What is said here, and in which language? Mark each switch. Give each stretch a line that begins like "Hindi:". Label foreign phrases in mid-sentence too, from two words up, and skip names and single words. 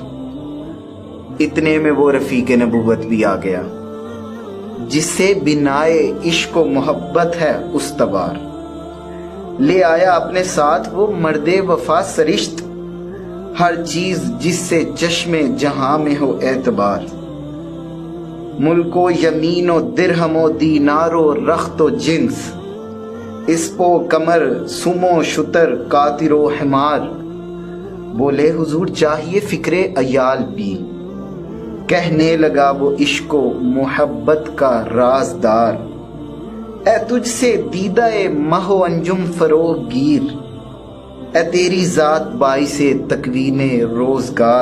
Urdu: اتنے میں وہ رفیق نبوت بھی آ گیا جس سے بنائے عشق و محبت ہے استوار۔ لے آیا اپنے ساتھ وہ مرد وفا سرشت، ہر چیز جس سے چشم جہاں میں ہو اعتبار۔ ملک و یمین و درہم و دینار و رخت و جنس، اسپ و کمر سم و شتر قاطر و حمار۔ بولے حضور چاہیے فکر عیال بھی، کہنے لگا وہ عشق و محبت کا رازدار۔ اے تجھ سے دیدہ مہ و انجم فروغ گیر، اے تیری ذات باعث تکوین روزگار۔